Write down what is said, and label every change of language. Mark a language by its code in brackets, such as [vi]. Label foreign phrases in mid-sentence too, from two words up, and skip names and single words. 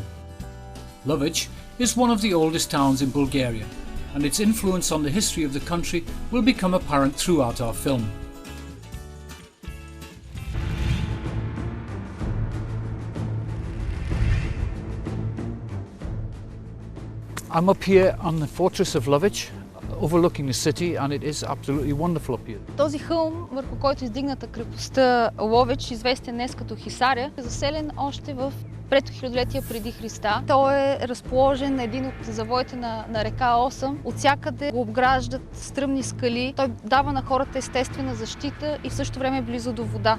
[en] Lovech is one of the oldest towns in Bulgaria, and its influence on the history of the country will become apparent throughout our film. I'm up here on the fortress of Lovech, overlooking the city, and it is absolutely wonderful up here. [bg] Този хълм, върху който е издигната крепостта Ловеч, известен днес като Хисаря, е заселен още в трето хилядолетие преди Христа. Той е разположен на един от завоите на река Осъм. Отсякъде го обграждат стръмни скали. Той дава на хората естествена защита и в същото време е близо до вода.